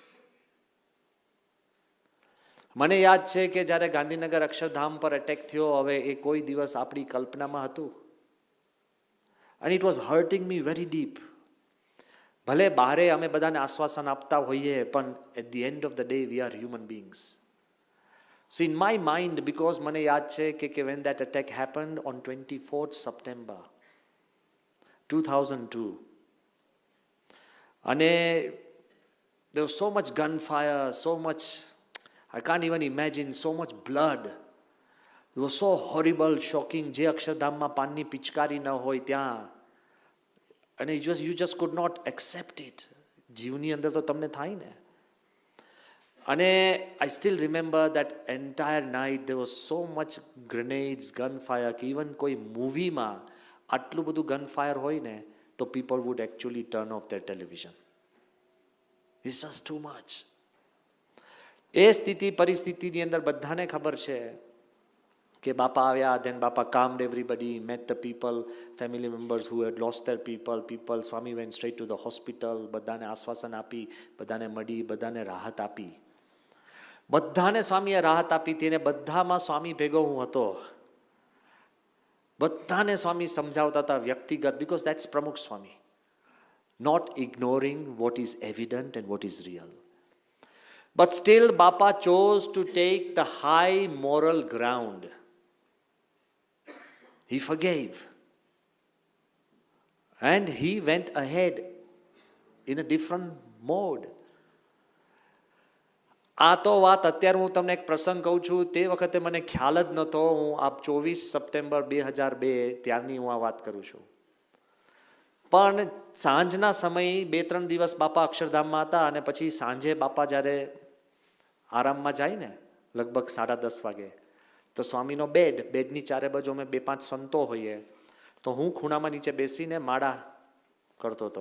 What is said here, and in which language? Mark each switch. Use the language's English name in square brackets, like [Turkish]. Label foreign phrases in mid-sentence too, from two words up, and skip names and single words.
[Gujarati] મને યાદ છે કે જ્યારે ગાંધીનગર અક્ષરધામ પર એટેક થયો, હવે એ કોઈ દિવસ આપણી કલ્પનામાં હતું. [English] And it was hurting me very deep. [Gujarati] ભલે બહારે અમે બધાને આશ્વાસન આપતા હોઈએ, પણ [English] at the end of the day we are human beings. So in my mind, because [Gujarati] મને યાદ છે કે [English] when that attack happened on 24th September 2002, અને there was so much gunfire, so much, I can't even imagine, so much blood. It was so horrible, shocking. [Gujarati] જે અક્ષરધામમાં પાનની પિચકારી ન હોય ત્યાં, અને [English] you just could not accept it. [Gujarati] જીવની અંદર તો તમને થાય ને. અને [English] I still remember that entire night there was so much grenades, gunfire, [Gujarati] કે even કોઈ મૂવીમાં આટલું બધું ગનફાયર હોય ને તો [English] people would actually turn off their television. It's just too much. [Gujarati] એ સ્થિતિ પરિસ્થિતિની અંદર બધાને ખબર છે કે બાપા આવ્યા, [English] then બાપા calmed everybody, met the people, family members who had lost their people. સ્વામી went straight to the hospital. [Gujarati] બધાને આશ્વાસન આપી, બધાને મળી, બધાને રાહત આપી. બધાને સ્વામીએ રાહત આપી હતી, અને બધામાં સ્વામી ભેગો હું હતો. બધાને સ્વામી સમજાવતા હતા વ્યક્તિગત, [English] because that's પ્રમુખ સ્વામી. Not ignoring what is evident and what is real. But still Bapa chose to take the high moral ground. He forgave. And he went ahead in a different mode. [Gujarati] આ તો વાત અત્યારે હું તમને એક પ્રસંગ કહું છું. તે વખતે મને ખ્યાલ જ નહોતો. હું આ 24 સપ્ટેમ્બર 2002 ત્યારની હું આ વાત કરું છું. પણ સાંજના સમયે 2-3 દિવસ બાપા અક્ષરધામમાં હતા, અને પછી સાંજે બાપા જ્યારે આરામમાં જાય ને લગભગ 10:30 વાગે, તો સ્વામીનો બેડની ચારે બાજુ અમે 2-5 સંતો હોઈએ, તો હું ખૂણામાં નીચે બેસીને માળા કરતો હતો.